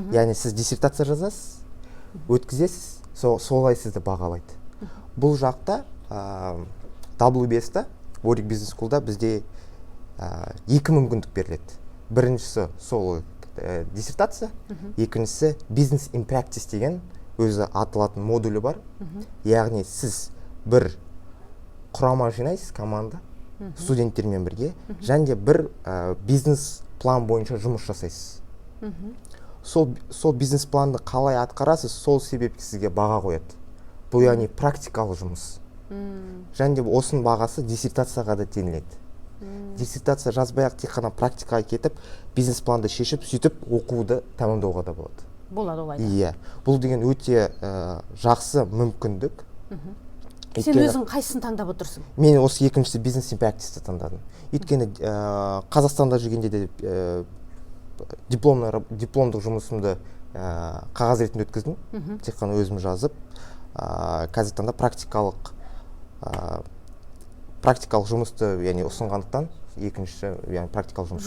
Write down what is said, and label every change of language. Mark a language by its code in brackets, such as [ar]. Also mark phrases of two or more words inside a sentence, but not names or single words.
[kk] Яғни сіз диссертация жазасыз, өткізесіз, солай сізді бағалайды. Бұл жақта WBS-та, Орик бизнес скулда бізде екі мүмкіндік беріледі. Біріншісі сол диссертация, екіншісі [en] business in practice [kk] деген өзі аталатын модулі бар. Яғни сіз бір құрама жинайсыз, команда, студенттермен бірге, және де бір бизнес план бойынша жұмыс жасайсыз. Сол бизнес планды қалай атқарасыз, сол себепті сізге баға қояды. Бұл яғни практикалық жұмыс. Және де осының бағасы диссертацияға да теңеледі. Диссертация жазбай-ақ тек қана практикаға кетіп, бизнес планды шешіп, сөйтіп оқуды тәмамдауға да болады. Болады олай. Иә. Бұл деген өте жақсы мүмкіндік. Сен өзің қайсысын таңдап отырсың? Мен осы екіншісі [en] business in practice- [kk] ті таңдадым. Өйткені Қазақстанда жүргенде де дипломдық жұмысымды қағаз ретінде өткіздім. Тек қана өзім жазып, қазіргі таңда практикалық жұмысты ұсынғандықтан екінші практикалық жұмыс.